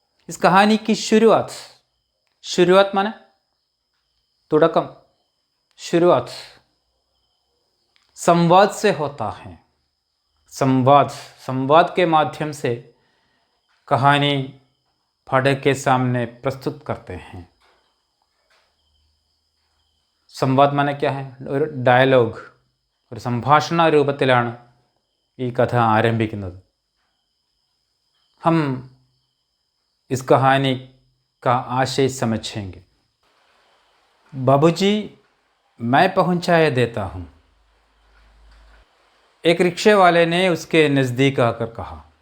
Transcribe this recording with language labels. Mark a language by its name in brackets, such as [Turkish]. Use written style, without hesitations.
[Hindi] इस कहानी की शुरुआत माने तुड़कम, शुरुआत संवाद से होता है. संवाद के माध्यम से कहानी पाठक के सामने प्रस्तुत करते हैं. സംവാദ് മാനെ ക്യാ ഹെ? [Malayalam] ഒരു ഡയലോഗ്, ഒരു സംഭാഷണ രൂപത്തിലാണ് ഈ കഥ ആരംഭിക്കുന്നത്. [Hindi] हम इस कहानी का आशय समझेंगे. बाबूजी, मैं पहुंचाए देता हूँ. एक रिक्शे वाले ने उसके नज़दीक आकर कहा.